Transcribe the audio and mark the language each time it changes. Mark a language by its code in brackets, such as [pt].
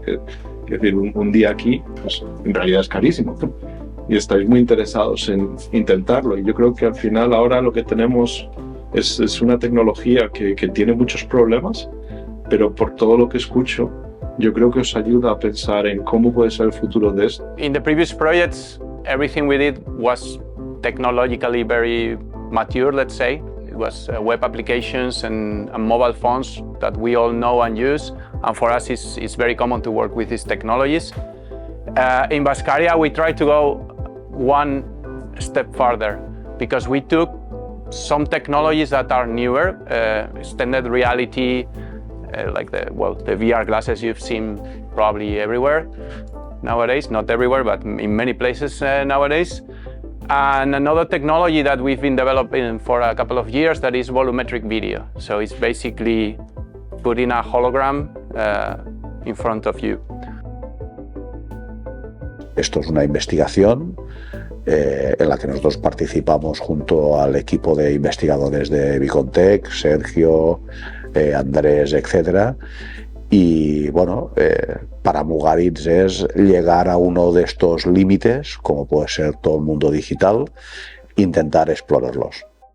[es] Que decir, un día aquí, pues en realidad es carísimo, y estáis muy interesados en intentarlo, y yo creo que al final ahora lo que tenemos es una tecnología que tiene muchos problemas, pero por todo lo que escucho, yo creo que os ayuda a pensar en cómo puede ser el futuro de esto. [en] In the previous projects, everything we did was technologically very mature, let's say. It was web applications and mobile phones that we all know and use. And for us, it's very common to work with these technologies. In Bazkaria, we tried to go one step further because we took some technologies that are newer, extended reality, like the VR glasses you've seen probably everywhere nowadays, not everywhere, but in many places nowadays. And another technology that we've been developing for a couple of years that is volumetric video. So it's basically putting a hologram in front of you. [es] Esto es una investigación en la que nosotros participamos junto al equipo de investigadores de Bicontec, Sergio, Andrés, etcétera. Y bueno, para Mugaritz es llegar a uno de estos límites, como puede ser todo el mundo digital, intentar explorarlos.